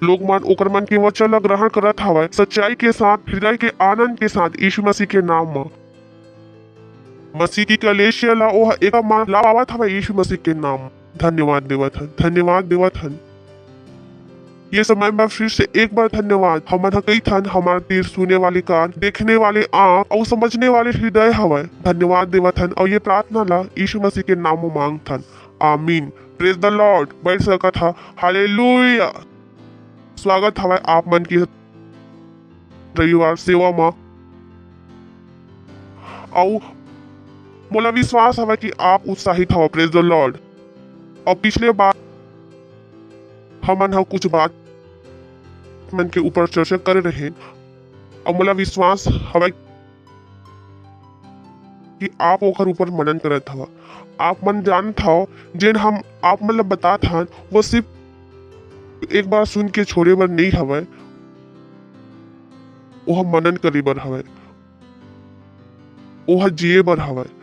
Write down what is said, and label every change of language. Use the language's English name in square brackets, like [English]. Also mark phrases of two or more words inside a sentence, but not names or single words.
[Chhattisgarhi] लोग मन ओकर मन के वचन ला ग्रहण करत हवे सच्चाई के साथ, हृदय के आनंद के साथ यीशु मसीह के नाम में। मसीह की कलेशिया ला ओह एक मान लावत हवे यीशु मसीह के नाम। धन्यवाद देवत हन, धन्यवाद देवत हन। ये समय में फिर से एक बार धन्यवाद हमन कई थन हमारे तीर सुने वाले कान, देखने वाले आँख और समझने वाले हृदय हवे। धन्यवाद देवत हन और ये प्रार्थना ला यीशु मसीह के नाम में मांगथन। आमीन। [English] Praise the Lord. [Chhattisgarhi] बैठ सकत हा। हालेलुया। स्वागत हवे आप मन की रविवार सेवा में। और मोला विश्वास हवे कि आप उत्साहित हवे। [English] Praise the Lord. [Chhattisgarhi] और पिछले बार हमन हा कुछ बात मन के ऊपर चर्चा कर रहे और मोला विश्वास हवे कि आप ओकर ऊपर मनन करत हवा। आप मन जानत हो जेन हम आप मन ला बतात हन वो सिर्फ एक बार सुन के छोड़े बर नहीं हवे, वो हम मनन करे बर हवे, वो जिए बर हवे।